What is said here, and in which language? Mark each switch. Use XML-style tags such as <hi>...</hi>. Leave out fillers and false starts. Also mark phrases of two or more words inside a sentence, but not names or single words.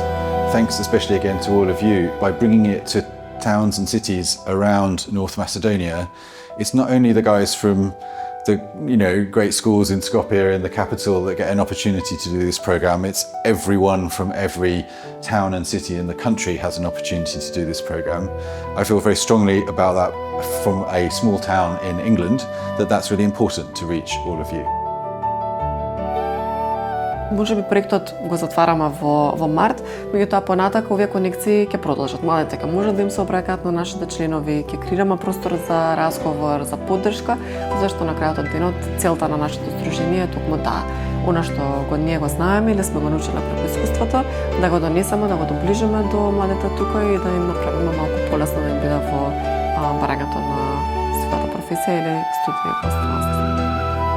<en>Thanks especially again to all of you. By bringing it to towns and cities around North Macedonia, it's not only the guys from the great schools in Skopje in the capital that get an opportunity to do this programme, it's everyone from every town and city in the country has an opportunity to do this programme. I feel very strongly about that from a small town in England, that's really important to reach all of you.</en> <mk>Може би проектот го затвараме во март, меѓутоа понатака овие конекции ќе продолжат. Младите ќе можат да им се обраќаат на нашите членови, ќе креираме простор за разговор, за поддршка, зашто на крајот од денот целта на нашето здружение е токму она што ние го знаеме или сме го научиле преку искуството, да го донесеме, да го доближиме до младите тука и да им направиме малку полесно да им биде во барањето на својата професија или студија во странство.</mk>